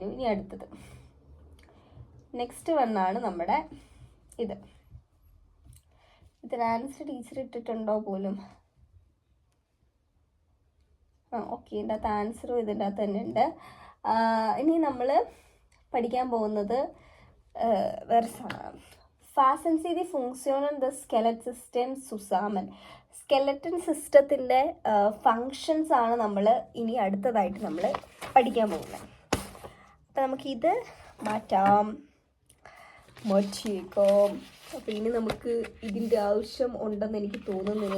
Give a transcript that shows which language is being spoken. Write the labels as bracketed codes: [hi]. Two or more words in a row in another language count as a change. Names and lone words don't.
[ml] ഇനി അടുത്തത് [en] next one [ml] നമ്മുടെ ഇതിന് [en] answer teacher [ml] ഇട്ടിട്ടുണ്ടോ പോലും. ഓക്കെ, ഇതിൻ്റെ അകത്ത് ആൻസറും ഇതിൻ്റെ അകത്ത് തന്നെ ഉണ്ട്. ഇനി നമ്മൾ പഠിക്കാൻ പോകുന്നത് വേറെ സാധനം. [de] Fassen Sie die Funktionen des Skelettsystems zusammen. [en] skeleton system functions [ml] ആണ് നമ്മൾ ഇനി അടുത്തതായിട്ട് നമ്മൾ പഠിക്കാൻ പോകുന്നത്. അപ്പം നമുക്കിത് മാറ്റാം. മാറ്റിയേക്കാം. അപ്പം ഇനി നമുക്ക് ഇതിൻ്റെ ആവശ്യം ഉണ്ടെന്ന് എനിക്ക് തോന്നുന്നില്ല.